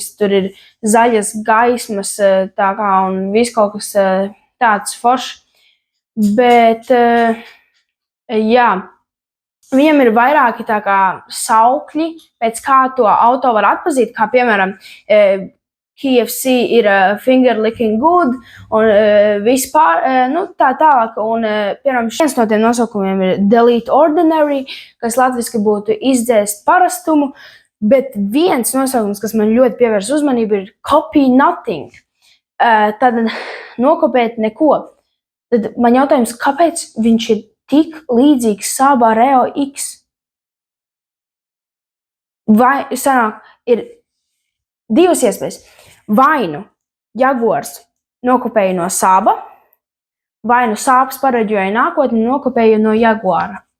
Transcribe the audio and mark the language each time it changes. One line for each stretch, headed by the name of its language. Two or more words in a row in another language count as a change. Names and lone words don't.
Latvian: Tur ir zaļas gaismas tā kā un viss kaut kas tāds foršs. Bet, jā. Viņam ir vairāki tā kā saukļi, pēc kā to auto var atpazīt, kā piemēram KFC ir
English: finger licking good
Latvian: un vispār, tā tālāk. Un, piemēram, viens no tiem nosaukumiem ir
English: delete ordinary,
Latvian: kas latviski būtu izdzēst parastumu, bet viens nosaukums, kas man ļoti pievērs uzmanību, ir
English: copy nothing.
Latvian: Tad nokopēt neko. Tad man jautājums, kāpēc viņš ir tik līdzīgs Saab Areo X? Vai sanāk, ir divas iespējas. Vai nu Jaguars nokopēja no Saaba, vai nu Saabs pareģoja nākotni un nokopēja no Jaguara.